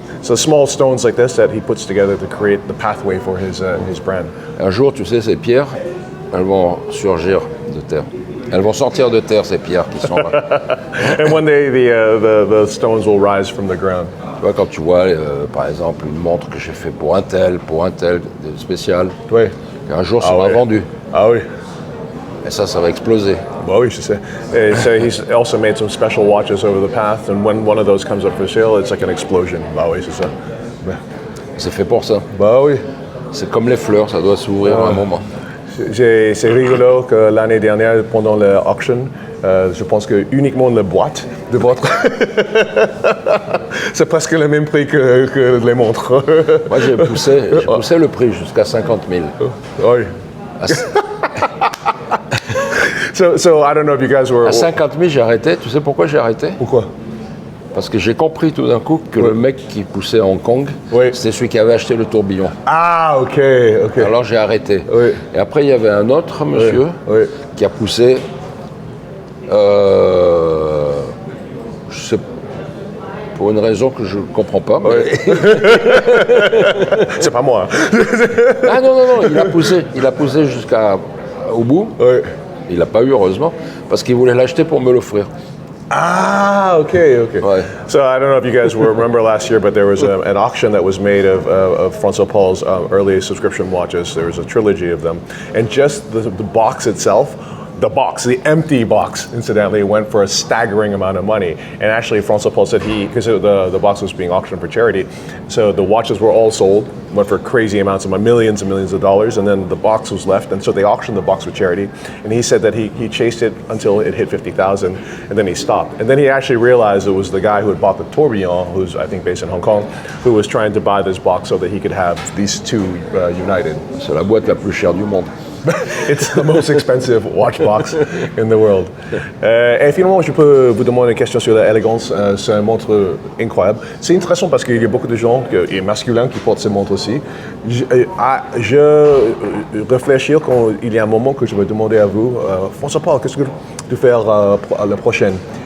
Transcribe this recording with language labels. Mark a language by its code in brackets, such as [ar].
[en] So small stones like this that he puts together to create the pathway for his brand. [fr] Un jour, tu sais, ces pierres, elles vont surgir de terre. Elles vont sortir de terre, ces pierres qui sont là. And one day the stones will rise from the ground. Tu vois, quand tu vois, par exemple, une montre que j'ai fait pour un tel, spécial, Oui. un jour sera vendue. Ah oui. Et ça va exploser. Bah oui, je sais. So he's also made some special watches over the path, and when one of those comes up for sale, it's like an explosion. Bah oui, c'est ça. C'est fait pour ça. Bah oui. C'est comme les fleurs, ça doit s'ouvrir à un moment. C'est rigolo que l'année dernière, pendant l'auction, je pense que uniquement la boîte de votre... c'est presque le même prix que les montres. Moi, j'ai poussé le prix jusqu'à 50 000. Oui. [en] So I don't know if you guys were... [fr] À 50 000, j'ai arrêté. Tu sais pourquoi j'ai arrêté? Pourquoi? Parce que j'ai compris tout d'un coup que le mec qui poussait à Hong Kong, c'était celui qui avait acheté le tourbillon. Ah, ok. Alors j'ai arrêté. Oui. Et après, il y avait un autre monsieur qui a poussé, je sais, pour une raison que je ne comprends pas. Mais... C'est pas moi. Ah non, il a poussé jusqu'au bout. Oui. Il l'a pas eu, heureusement, parce qu'il voulait l'acheter pour me l'offrir. Ah, okay. [en] Right. So I don't know if you guys remember last year, but there was an auction that was made of François-Paul's early subscription watches. There was a trilogy of them. And just the box itself, the empty box, incidentally, went for a staggering amount of money. And actually, François-Paul said because the box was being auctioned for charity, so the watches were all sold, went for crazy amounts of money, millions and millions of dollars, and then the box was left, and so they auctioned the box for charity. And he said that he chased it until it hit 50,000, and then he stopped. And then he actually realized it was the guy who had bought the tourbillon, who's I think based in Hong Kong, who was trying to buy this box so that he could have these two united. [fr] C'est la boîte la plus chère du monde. [en] It's the most expensive watch box in the world. [fr] Et finalement, je peux vous demander une question sur l'élégance. C'est une montre incroyable. C'est intéressant parce qu'il y a beaucoup de gens et masculins qui portent ces montres aussi. Je réfléchis quand il y a un moment que je vais demander à vous, François-Paul, qu'est-ce que tu fais la prochaine?